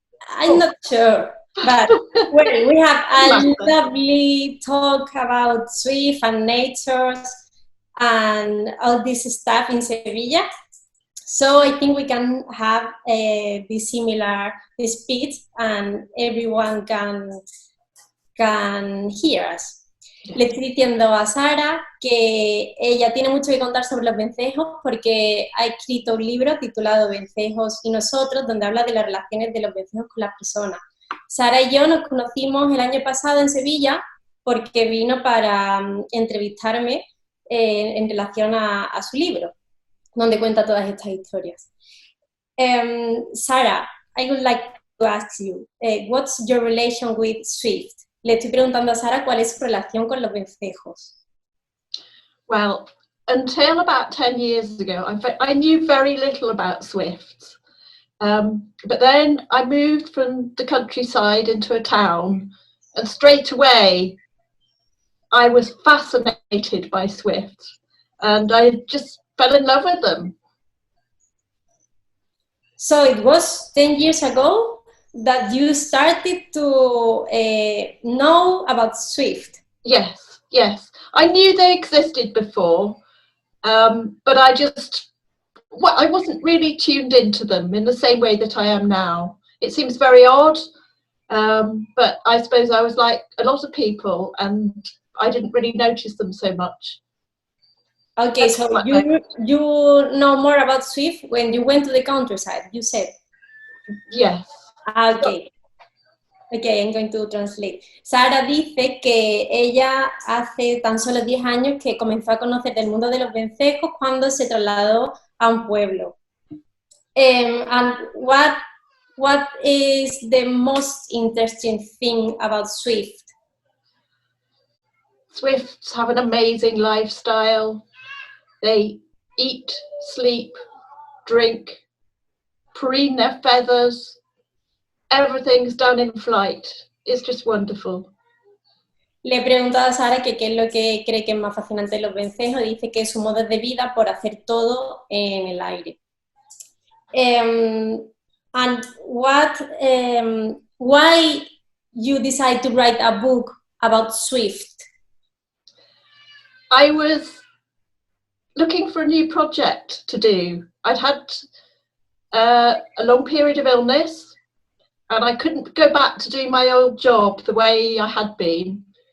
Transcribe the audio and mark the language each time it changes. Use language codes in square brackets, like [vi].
[en] I'm not sure, but well, we have a lovely talk about Swift and nature and all this stuff in Sevilla. So I think we can have this similar speed and everyone can hear us. [es] Le estoy diciendo a Sara que ella tiene mucho que contar sobre los vencejos porque ha escrito un libro titulado Vencejos y nosotros, donde habla de las relaciones de los vencejos con las personas. Sara y yo nos conocimos el año pasado en Sevilla porque vino para entrevistarme en relación a su libro, donde cuenta todas estas historias. [en] Sara, I would like to ask you, what's your relation with Swift? [es] Le estoy preguntando a Sara cuál es su relación con los vencejos. [en] Well, until about 10 years ago, I knew very little about Swifts. But then I moved from the countryside into a town, and straight away I was fascinated by Swifts, and I just fell in love with them. So it was 10 years ago that you started to know about Swift. Yes, yes. I knew they existed before, but I wasn't really tuned into them in the same way that I am now. It seems very odd, but I suppose I was like a lot of people and I didn't really notice them so much. Okay, that's so you know more about Swift when you went to the countryside, you said? Yes. Okay. Okay, I'm going to translate. [es] Sara dice que ella hace tan solo 10 años que comenzó a conocer del mundo de los vencejos cuando se trasladó a un pueblo. [en] And what is the most interesting thing about Swift? Swifts have an amazing lifestyle. They eat, sleep, drink, preen their feathers. Everything's done in flight. It's just wonderful. [es] Le he preguntado a Sara que qué es lo que cree que es más fascinante de los vencejos. Dice que es su modo de vida por hacer todo en el aire. [en] And why you decide to write a book about Swift? I was looking for a new project to do. I'd had a long period of illness, and I couldn't go back to do my old job the way I had been.